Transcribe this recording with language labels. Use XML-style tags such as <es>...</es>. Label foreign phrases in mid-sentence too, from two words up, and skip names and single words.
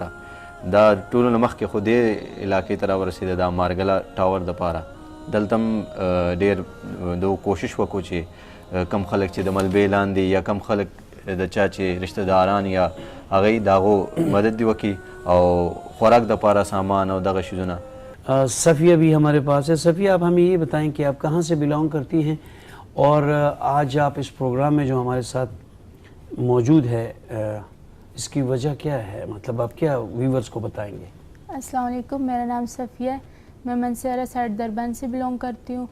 <ps>دا ټولو نه مخکې خو دې علاقې ته راورسېده دا مارګله ټاور دپاره. دلته هم ډېر د کوشش وکړو چې کم خلک چې د ملبې لاندې یا کم خلک د چا چې رشتہ داران یا هغوی د هغو مدد دې وکړي او خوراک دپاره سامان او دغه شیزونه.</ps> <ur>صفیہ بھی ہمارے پاس ہے. صفیہ آپ ہمیں یہ بتائیں کہ آپ کہاں سے بلانگ کرتی ہیں اور آج آپ اس پروگرام میں جو ہمارے ساتھ موجود ہے اس کی وجہ کیا ہے, مطلب آپ کیا ویورز کو بتائیں گے؟ السلام علیکم, میرا نام صفیہ ہے, میں منسیرہ سائڈ دربند سے بلانگ کرتی ہوں.</ur>